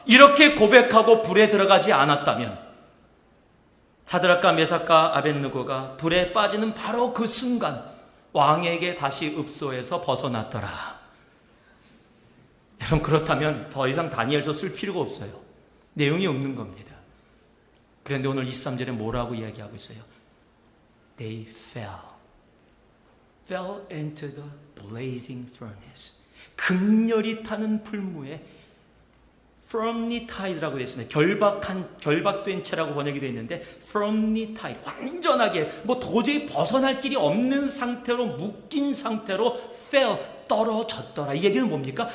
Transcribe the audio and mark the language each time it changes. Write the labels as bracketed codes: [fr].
[ko] 이렇게 고백하고 불에 들어가지 않았다면 사드락과 메삭과 아벳느고가 불에 빠지는 바로 그 순간 왕에게 다시 읍소에서 벗어났더라. 여러분, 그렇다면 더 이상 다니엘서 쓸 필요가 없어요. 내용이 없는 겁니다. 그런데 오늘 23절에 뭐라고 이야기하고 있어요? [en] They fell into the blazing furnace. [ko] 극렬히 타는 풀무에 [en] firmly tied [ko] 라고 되어 있습니다. 결박된 채라고 번역이 되어 있는데 [en] firmly tied, [ko] 완전하게 도저히 벗어날 길이 없는 상태로 묶인 상태로 fell, 떨어졌더라. 이 얘기는 뭡니까?